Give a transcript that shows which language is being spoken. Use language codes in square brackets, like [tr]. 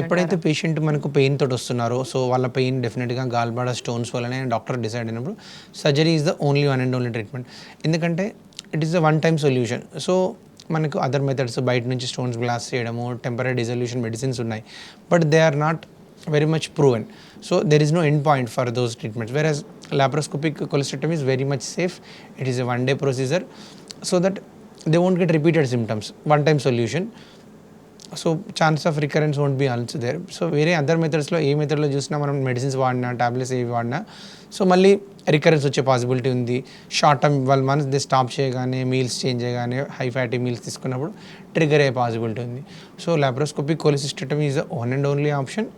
[te] ఎప్పుడైతే పేషెంట్ మనకు పెయిన్ తోటి వస్తున్నారో, సో వాళ్ళ పెయిన్ డెఫినెట్గా గాల్ బ్లాడర్ స్టోన్స్ వల్లనే డాక్టర్ డిసైడ్ అయినప్పుడు [en] Surgery is the only one and only treatment. ఎందుకంటే it is the one time solution. [te] So మనకు అదర్ మెథడ్స్ బయట నుంచి స్టోన్స్ బ్లాస్ట్ చేయడము, టెంపరీ డిజల్యూషన్ మెడిసిన్స్ ఉన్నాయి, [en] But they are not very much proven. So there is no end point for those treatments, whereas laparoscopic cholecystectomy is very much safe. It is a one-day procedure so that they won't get repeated symptoms, one-time solution. So chance of recurrence won't be also there. [te] So వేరే other మెథడ్స్లో ఏ మెథడ్లో చూసినా మనం medicines వాడినా, tablets ఏవి వాడినా, so మళ్ళీ recurrence వచ్చే possibility ఉంది. Short term 12 months they stop చేయగానే, మీల్స్ చేంజ్ చేయగానే, హై ఫ్యాటీ మీల్స్ తీసుకున్నప్పుడు ట్రిగర్ అయ్యే పాసిబిలిటీ ఉంది. [en] So laparoscopic cholecystectomy is the one and only option.